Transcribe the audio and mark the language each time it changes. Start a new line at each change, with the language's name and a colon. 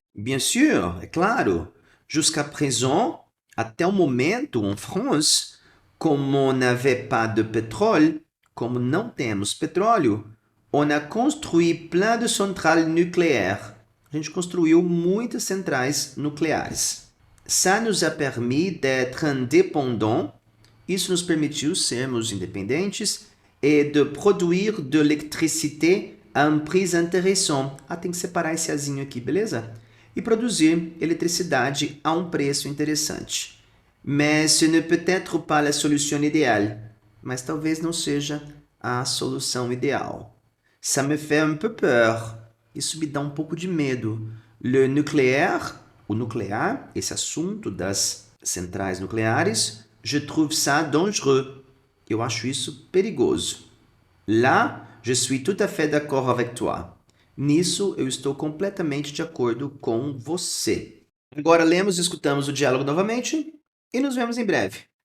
French: Bien sûr,
Portuguese: é claro,
French: jusqu'à présent,
Portuguese: até o momento,
French: en France, como on n'avait pas de pétrole,
Portuguese: como não temos petróleo,
French: on a construit plein de centrales nucléaires.
Portuguese: A gente construiu muitas centrais nucleares.
French: Ça nous a permis d'être indépendants.
Portuguese: Isso nos permitiu sermos independentes
French: e de produire de l'électricité à un prix intéressant.
Portuguese: Tem que separar esse azinho aqui, beleza? E produzir eletricidade a um preço interessante.
French: Mais ce ne peut être pas la solution idéale.
Portuguese: Mas talvez não seja a solução ideal.
French: Ça me fait un peu peur.
Portuguese: Isso me dá um pouco de medo.
French: Le nucléaire,
Portuguese: o nuclear, esse assunto das centrais nucleares,
French: je trouve ça dangereux.
Portuguese: Eu acho isso perigoso.
French: Là, je suis tout à fait d'accord avec toi.
Portuguese: Nisso, eu estou completamente de acordo com você. Agora lemos e escutamos o diálogo novamente e nos vemos em breve.